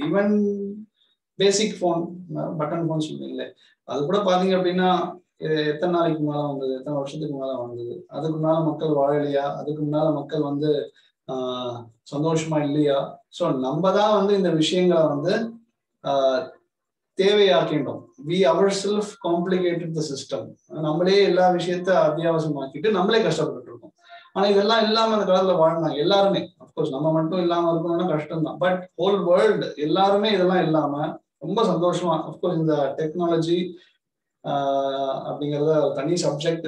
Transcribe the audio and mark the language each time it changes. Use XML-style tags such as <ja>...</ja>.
<ta>Even பேசிக் phone, button phone சொல்றீங்களே, அது கூட பாத்தீங்க அப்படின்னா எத்தனை நாளைக்கு மேல வந்தது, எத்தனை வருஷத்துக்கு மேல வந்தது, அதுக்கு மேல மக்கள் வாழலையா, அதுக்கு மேல மக்கள் வந்து சந்தோஷமா இல்லையா? ஸோ நம்ம தான் வந்து இந்த விஷயங்களை வந்து தேவையாக்கிட்டோம்.</ta> <en>we ourselves complicated the system.</en> <ta>நம்மளே எல்லா விஷயத்த அத்தியாவசியமாக்கிட்டு நம்மளே கஷ்டப்பட்டு இருக்கோம். ஆனா இதெல்லாம் இல்லாம அந்த காலத்துல வாழ்ந்தாங்க எல்லாருமே. அப்கோர்ஸ் நம்ம மட்டும் இல்லாம இருக்கணும்னா கஷ்டம் தான்.</ta> <en>but whole world</en> <ta>எல்லாருமே இதெல்லாம் இல்லாம ரொம்ப சந்தோஷமா, அப்கோர்ஸ் இந்த டெக்னாலஜி அப்படிங்கிறத தனி சப்ஜெக்ட்.</ta>